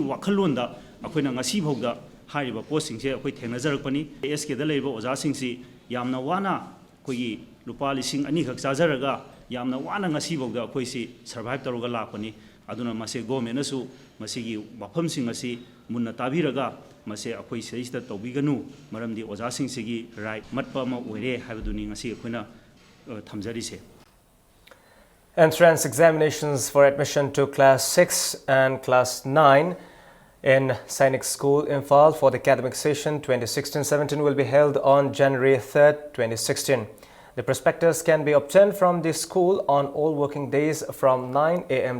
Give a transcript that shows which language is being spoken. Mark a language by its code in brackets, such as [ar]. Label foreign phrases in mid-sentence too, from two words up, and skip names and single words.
[mni] wakhalonda akoina ngasi bhogda hariba post singse akoi thengnajarakpani SK da leiba oza singsi yamna wana koi lupa lising ani khak chajaraga yamna wana ngasi bogda akoi si survive taruga lakpani aduna mase government asu masigi wafam sing asi munna tabiraga mase akoi seista tobiganu maramdi oja sing sigi right matpa ma oire habaduni ngasi akoina thamjari se. [en] Entrance examinations for admission to Class 6 and Class 9 in Sainik School, Imphal for the academic session 2016-17 will be held on January 3rd, 2016. The prospectus can be obtained from the school on all working days from 9 a.m.